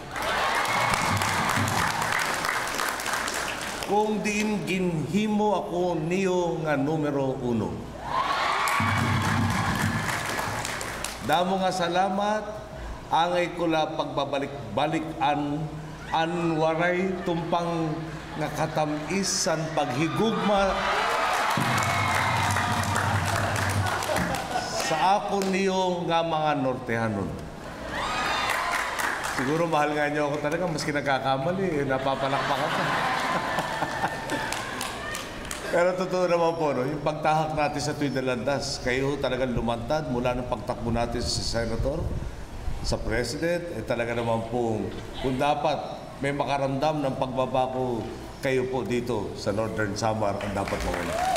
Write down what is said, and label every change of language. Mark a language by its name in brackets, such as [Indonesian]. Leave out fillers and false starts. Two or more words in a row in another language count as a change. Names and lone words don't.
[Waray] Kung diin ginhimo ako niyo nga numero 1. Damo nga salamat, angay ko la pagbabalik-balikan anwaray tumpang nga katamisan paghigugma sa ako niyo nga mga Nortehanon. [Filipino] Siguro mahal nga niyo ako talaga, maski nagkakamali, napapalakpakan pa. Pero totoo naman po, no? Yung pagtahak natin sa tuwid na landas, kayo talagang lumantad mula ng pagtakbo natin sa Senator, sa President, talaga naman po, kung dapat may makaramdam ng pagbabago, kayo po dito sa Northern Samar ang dapat mauna.